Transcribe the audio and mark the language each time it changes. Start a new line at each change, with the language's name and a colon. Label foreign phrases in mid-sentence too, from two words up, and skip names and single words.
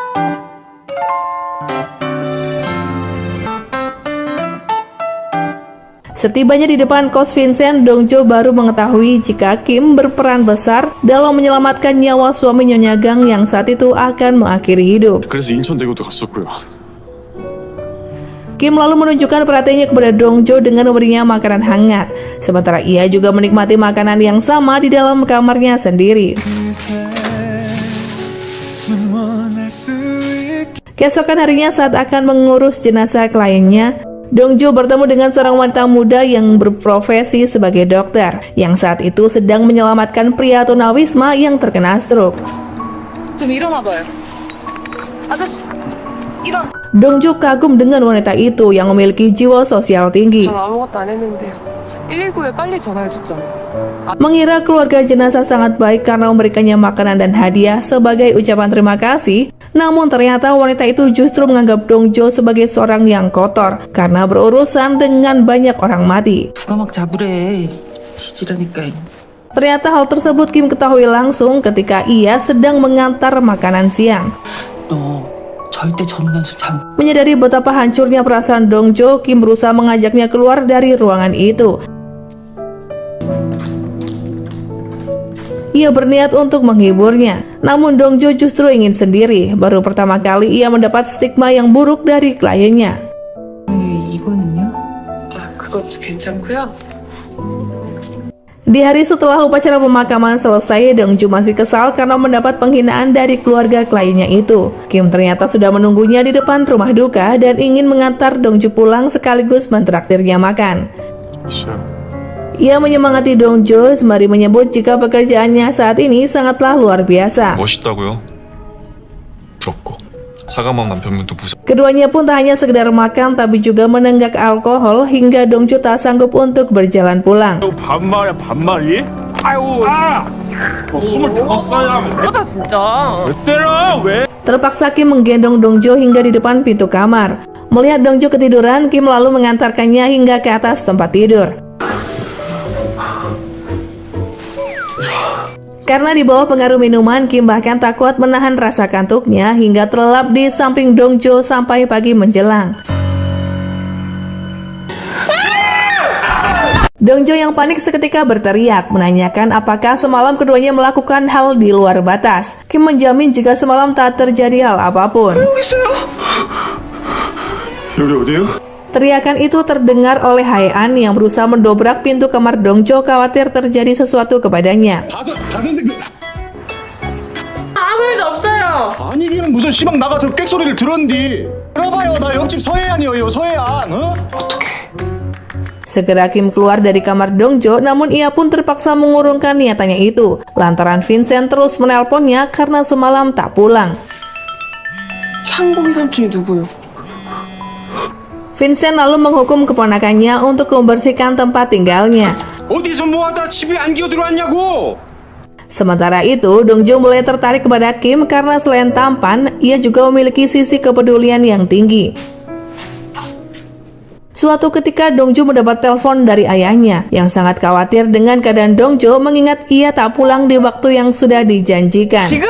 Indonesian: Setibanya di depan kos Vincent, Dongjo baru mengetahui jika Kim berperan besar dalam menyelamatkan nyawa suami Nyonya Gang yang saat itu akan mengakhiri hidup.
Korean: 그래서 인천대교도 갔었고요.
Indonesian: Kim lalu menunjukkan perhatiannya kepada Dongjo dengan memberinya makanan hangat. Sementara ia juga menikmati makanan yang sama di dalam kamarnya sendiri. Keesokan harinya saat akan mengurus jenazah kliennya, Dongjo bertemu dengan seorang wanita muda yang berprofesi sebagai dokter, yang saat itu sedang menyelamatkan pria tunawisma yang terkena stroke.
Korean: 좀 일어나봐요. 아저씨, 일어나.
Indonesian: Dongjo kagum dengan wanita itu yang memiliki jiwa sosial tinggi.
Korean: 전 아무것도 안 했는데요. 119에 빨리 전화해줬잖아.
Indonesian: Mengira keluarga jenazah sangat baik karena memberikannya makanan dan hadiah sebagai ucapan terima kasih, namun ternyata wanita itu justru menganggap Dongjo sebagai seorang yang kotor karena berurusan dengan banyak orang mati.
Korean: 누가 막 잡으래. 지지라니까.
Indonesian: Ternyata hal tersebut Kim ketahui langsung ketika ia sedang mengantar makanan siang.
Korean: 너 절대 전단수 잠.
Indonesian: Menyadari betapa hancurnya perasaan Dongjo, Kim berusaha mengajaknya keluar dari ruangan itu. Ia berniat untuk menghiburnya, namun Dongjo justru ingin sendiri. Baru pertama kali ia mendapat stigma yang buruk dari kliennya.
Korean: 이거는요? 아, 그것도 괜찮고요.
Indonesian: Di hari setelah upacara pemakaman selesai, Dongjo masih kesal karena mendapat penghinaan dari keluarga kliennya itu. Kim ternyata sudah menunggunya di depan rumah duka dan ingin mengantar Dongjo pulang sekaligus mentraktirnya makan. Ia menyemangati Dongjo sembari menyebut jika pekerjaannya saat ini sangatlah luar biasa.
Korean: 멋있다고요? 부럽고 사과만 남편분도 부자.
Indonesian: Keduanya pun tak hanya sekedar makan tapi juga menenggak alkohol hingga Dongjo tak sanggup untuk berjalan pulang.
Korean: 반말이야 반말이? 아유 아! 25살이라면 나 진짜. 왜 때려 왜?
Indonesian: Terpaksa Kim menggendong Dongjo hingga di depan pintu kamar. Melihat Dongjo ketiduran, Kim lalu mengantarkannya hingga ke atas tempat tidur. Karena di bawah pengaruh minuman, Kim bahkan tak kuat menahan rasa kantuknya hingga terlelap di samping Dongjo sampai pagi menjelang. Dongjo yang panik seketika berteriak, menanyakan apakah semalam keduanya melakukan hal di luar batas. Kim menjamin jika semalam tak terjadi hal apapun.
Korean: 여기 어디요?
Indonesian: Teriakan itu terdengar oleh Hae-an yang berusaha mendobrak pintu kamar Dongjo khawatir terjadi sesuatu kepadanya.
Korean: 아무 일도 없어요. 아니 그냥 무슨 시방 나가 저 꽥소리를 들었는디. 들어봐요 나 옆집 서해안이에요 서해안. 어?
Indonesian: Segera Kim keluar dari kamar Dongjo, namun ia pun terpaksa mengurungkan niatannya itu, lantaran Vincent terus menelponnya karena semalam tak pulang.
Korean: 향복이 삼촌이 누구요?
Indonesian: Vincent lalu menghukum keponakannya untuk membersihkan tempat tinggalnya.
Korean: 어디서 뭐하다 집에 안 기어 들어왔냐고!
Indonesian: Sementara itu, Dongjo mulai tertarik kepada Kim karena selain tampan, ia juga memiliki sisi kepedulian yang tinggi. Suatu ketika Dongjo mendapat telepon dari ayahnya yang sangat khawatir dengan keadaan Dongjo mengingat ia tak pulang di waktu yang sudah dijanjikan.